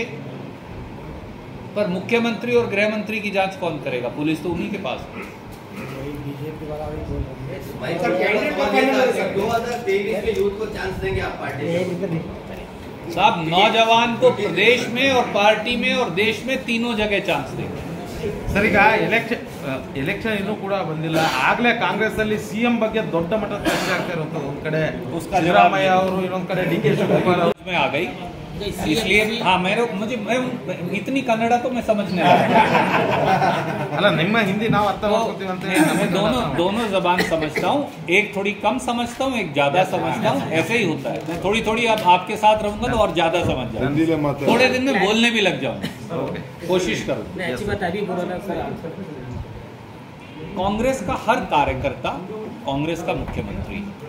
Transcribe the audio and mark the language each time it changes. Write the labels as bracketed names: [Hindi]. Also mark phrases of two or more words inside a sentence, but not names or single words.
[Hindi] पर मुख्यमंत्री और गृह मंत्री की जांच कौन करेगा? पुलिस तो उन्हीं के पास है। 2023 में यूथ को चांस देंगे आप पार्टी? साहब, नौजवान को प्रदेश में और पार्टी में और देश में तीनों जगह चांस देंगे। [Kannada] ಸರ್, ಈಗ ಎಲೆಕ್ಷನ್ ಇನ್ನೂ ಕೂಡ ಬಂದಿಲ್ಲ, ಆಗ್ಲೇ ಕಾಂಗ್ರೆಸ್ ಅಲ್ಲಿ ಸಿಎಂ ಬಗ್ಗೆ ದೊಡ್ಡ ಮಟ್ಟದ ಚರ್ಚೆ ಆಗ್ತಾ ಇರುವಂತದ್ದು। ಒಂದ್ ಕಡೆ ಸಿದ್ದರಾಮಯ್ಯ ಅವರು, ಇನ್ನೊಂದ್ ಕಡೆ ಡಿ ಕೆ ಶಿವಕುಮಾರ್ ಅವರು [Hindi] में आ गई, इसलिए हाँ मैं इतनी कन्नड़ा तो मैं समझने लगा। [Kannada] ಅಲ್ಲ, ನಿಮ್ಮ ಹಿಂದಿ ನಾವು ಅರ್ಥ ಮಾಡ್ಕೊತೀವಿ ಅಂತ [Hindi] मैं दोनों जबान समझता हूँ, एक थोड़ी कम समझता हूँ, एक ज्यादा समझता हूँ, ऐसे ही होता है। मैं थोड़ी अब आपके साथ रहूंगा तो और ज्यादा समझ जाऊंगा, थोड़े दिन में बोलने भी लग जाऊंगा, कोशिश करूंगा। कांग्रेस का हर कार्यकर्ता कांग्रेस का मुख्यमंत्री।